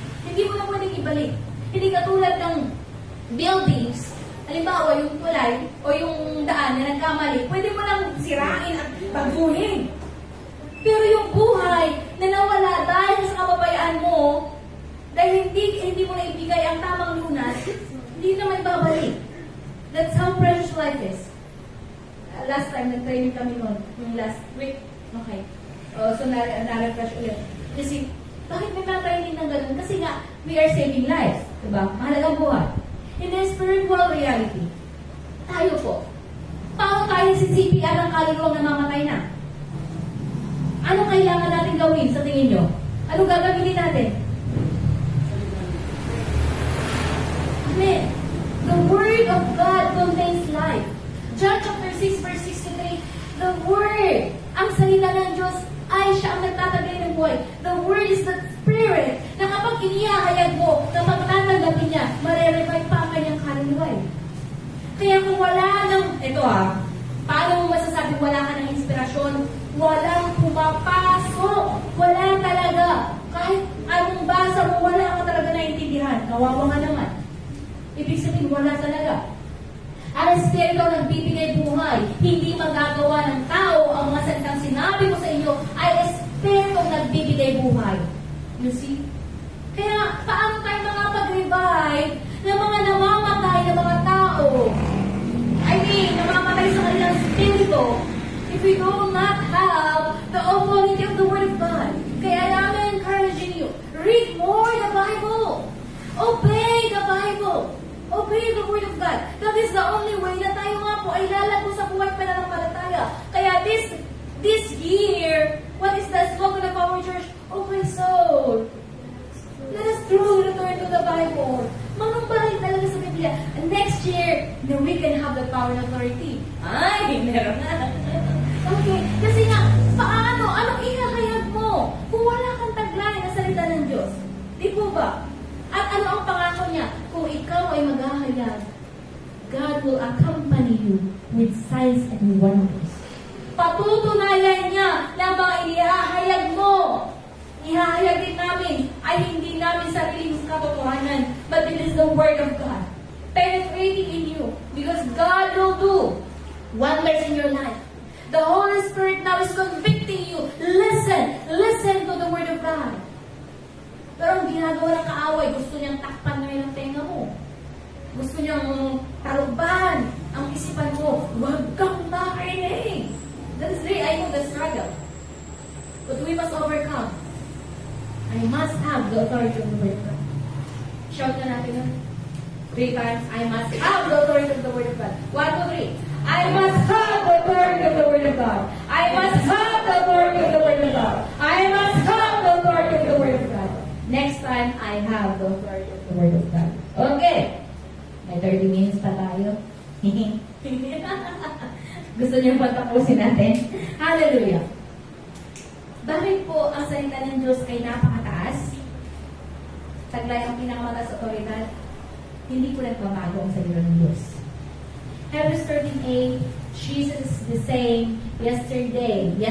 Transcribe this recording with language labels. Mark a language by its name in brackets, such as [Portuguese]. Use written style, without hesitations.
[Filipino] Hindi mo na pwedeng ibalik. Hindi katulad ng buildings, halimbawa yung tulay o yung daan na nagkamali, pwede mo lang sirain at pagbuhin. Pero yung buhay na nawala dahil sa kababayaan mo, dahil hindi mo na ibigay ang tamang lunas, hindi naman babalik. [English] That's how precious life is. Last time, [Filipino] nag-training kami noon, yung [English] last week. [Filipino] Okay. So, na-refresh ulit. Kasi, bakit may training ng ganun? Kasi nga, [English] we are saving lives. [Filipino] Diba? Mahalagang buhay. [English] In the spiritual reality, [Filipino] tayo po, paano tayo si CPR ng kaluluwang namamatay na? Ano kailangan natin gawin sa tingin nyo? Ano gagawin natin? Amen. [English] The Word of God contains life. [Filipino] John chapter 6 verse 63, the Word, ang salita ng Diyos, ay siya ang nagtatagay ng buhay. [English] The Word is the Spirit [Filipino] na kapag inihahayag mo, kapag tatanggapin niya, marerevive pa ang kanyang kaluluwa. Kaya kung wala ng, paano mo masasabi wala ka ng inspirasyon? Walang pumapasok. Wala talaga. Kahit anong basa mo, wala ka talaga naiintindihan. Kawawa nga naman. Ibig sabihin, wala talaga. Ang Espiritu ang nagbibigay buhay. Hindi magagawa ng tao ang mga salitang sinabi ko sa inyo ay Espiritu ang nagbibigay buhay. [English] You see? [Filipino] Kaya, paano tayo makapag-revive ng mga namamatay na mga tao? Namamatay sa kanilang Espiritu [English] if we do not have the authority of the Word of God. Kaya I'm encouraging you, read more the Bible. Obey the Bible. Obey the Word of God. That is the only way [Filipino] na tayo nga po ay lalago sa buhay pananampalataya. [English] Kaya this year, what is the slogan of our church? Oh my soul, let us truly return to the Bible. [Filipino] Manumbalay talaga sa Biblia. [English] And next year, we can have the power and authority. [Filipino] Ay, meron na. Okay, kasi nga, paano? Anong ihahayag mo? Kung wala kang taglay na salita ng Diyos? Di po ba? At ano ang pangako sabi niya, kung ikaw ay maghahayag, [English] God will accompany you with signs and wonders. [Filipino] Patutunayan niya na mga ihahayag mo, ihahayag din namin, ay hindi namin sariling katotohanan, [English] but it is the Word of God penetrating in you, because God will do wonders in your life. The Holy Spirit now is convicting you. Listen to the Word of God. [Filipino] Pero ang ginagawa ng kaaway, gusto niyang takpan ngayon ang tenga mo. Gusto niyang taruban ang isipan mo. Huwag kang makinig. [English] That is really, I know the struggle. But we must overcome. I must have the authority of the Word of God. Shout [Filipino] na natin yun. [English] 3 times. I must have the authority of the Word of God. 1, 2, 3. I must have the authority of the Word of God. I must have the authority of the Word of God. I must have the authority of the Word of God. Next time, I have the authority of the Word of God. [Filipino] Okay. May 30 minutes pa tayo. Gusto niyo pa tapusin natin? Hallelujah. Bakit po ang salita ng Diyos ay napakataas? Taglay ang pinakamataas otoridad? Hindi po nagbabago ang salita ng Diyos. [English] Hebrews 13:8, Jesus is the same yesterday.